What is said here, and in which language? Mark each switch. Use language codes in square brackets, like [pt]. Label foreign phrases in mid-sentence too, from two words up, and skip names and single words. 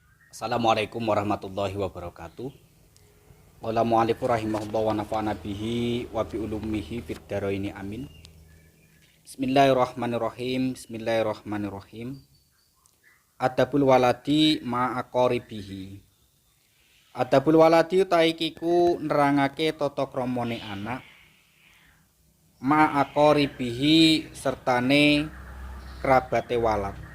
[ar] السلام عليكم ورحمة الله وبركاته. قال المؤلف رحمه الله ونفعنا به وبعلومه في الدارين آمين. بسم الله الرحمن الرحيم. بسم الله الرحمن الرحيم. أدب الولد مع أقاربه. أدب الولد [jv] taikiku nerangake tata kramane anak ma'aqaribihi sertane kerabate walad.